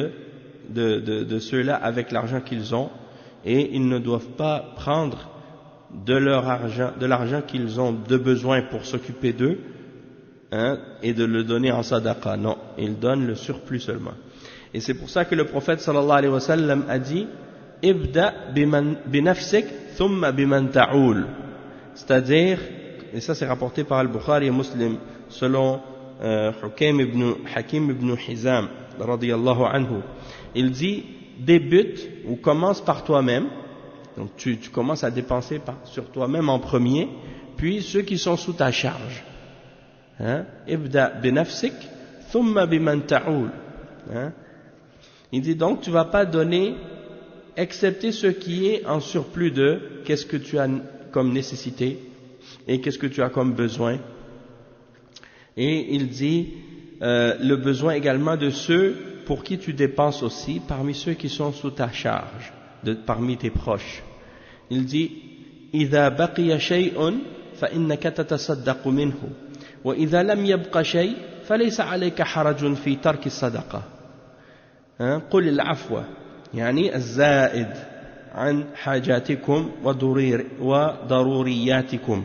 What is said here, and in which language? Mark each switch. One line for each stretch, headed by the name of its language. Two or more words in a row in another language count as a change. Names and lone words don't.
French: de ceux-là avec l'argent qu'ils ont, et ils ne doivent pas prendre de l'argent qu'ils ont de besoin pour s'occuper d'eux, hein, et de le donner en sadaqa. Non, ils donnent le surplus seulement. Et c'est pour ça que le prophète
Arabic: صلى الله عليه وسلم
French: a dit
Arabic: ابدأ بنفسك ثم بمن تعول,
French: c'est-à-dire, et ça c'est rapporté par Al-Bukhari et Muslim selon Hakim ibn Hizam
Arabic: رضي الله عنه,
French: il dit débute ou commence par toi-même. Donc tu commences à dépenser sur toi-même en premier, puis ceux qui sont sous ta charge.
Arabic: ابدأ بنفسك ثم بمن تعول.
French: Il dit donc tu vas pas donner excepté ce qui est en surplus de qu'est-ce que tu as comme nécessité et qu'est-ce que tu as comme besoin. Et il dit le besoin également de ceux pour qui tu dépenses aussi, parmi ceux qui sont sous ta charge, parmi tes proches. Il dit
Arabic: إذا بقي شيء فإنك تتصدق منه وإذا لم يبق شيء فليس عليك حرج في ترك الصدقة. قل العفو يعني الزائد عن حاجاتكم وضرورياتكم.